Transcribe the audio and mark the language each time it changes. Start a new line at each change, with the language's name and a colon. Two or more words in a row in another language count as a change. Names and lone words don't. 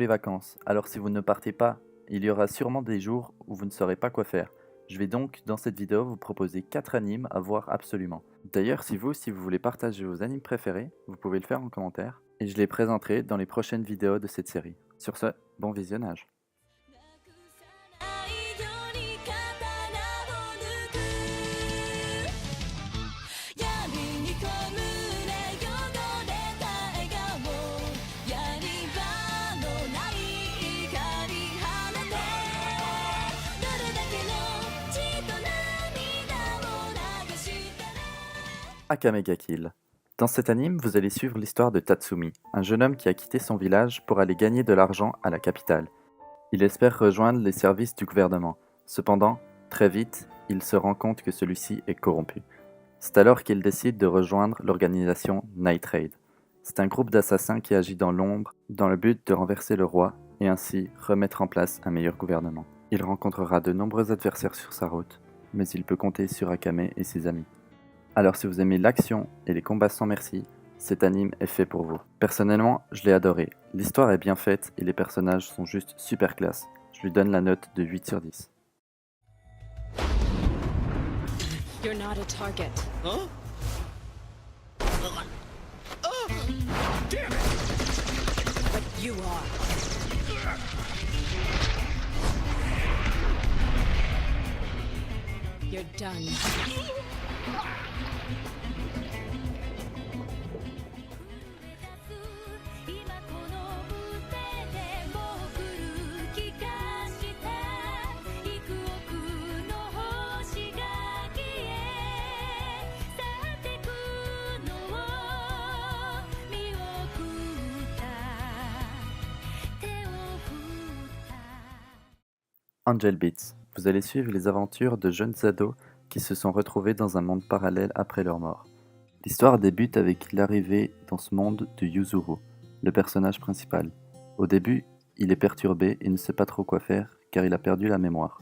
French: vacances, alors si vous ne partez pas, il y aura sûrement des jours où vous ne saurez pas quoi faire. Je vais donc dans cette vidéo vous proposer 4 animes à voir absolument. D'ailleurs, si vous voulez partager vos animes préférés, vous pouvez le faire en commentaire, et je les présenterai dans les prochaines vidéos de cette série. Sur ce, bon visionnage.
Japanese: なくさないように刀を抜く闇にこむれ汚れた笑顔やり場のない怒り放てどれだけの血と涙を流したら
French: Akame ga Kill. Dans cet anime, vous allez suivre l'histoire de Tatsumi, un jeune homme qui a quitté son village pour aller gagner de l'argent à la capitale. Il espère rejoindre les services du gouvernement. Cependant, très vite, il se rend compte que celui-ci est corrompu. C'est alors qu'il décide de rejoindre l'organisation Night Raid. C'est un groupe d'assassins qui agit dans l'ombre dans le but de renverser le roi et ainsi remettre en place un meilleur gouvernement. Il rencontrera de nombreux adversaires sur sa route, mais il peut compter sur Akame et ses amis. Alors si vous aimez l'action et les combats sans merci, cet anime est fait pour vous. Personnellement, je l'ai adoré. L'histoire est bien faite et les personnages sont juste super classe. Je lui donne la note de 8 sur 10.
English: You're not a target. Huh? Damn it! But you are. You're done.
Japanese: 今この腕でも来る気がした幾億の星が消え去ってくのを見送った手を振った
French: Angel Beats. Vous allez suivre les aventures de jeunes ados qui se sont retrouvés dans un monde parallèle après leur mort. L'histoire débute avec l'arrivée dans ce monde de Yuzuru, le personnage principal. Au début, il est perturbé et ne sait pas trop quoi faire car il a perdu la mémoire.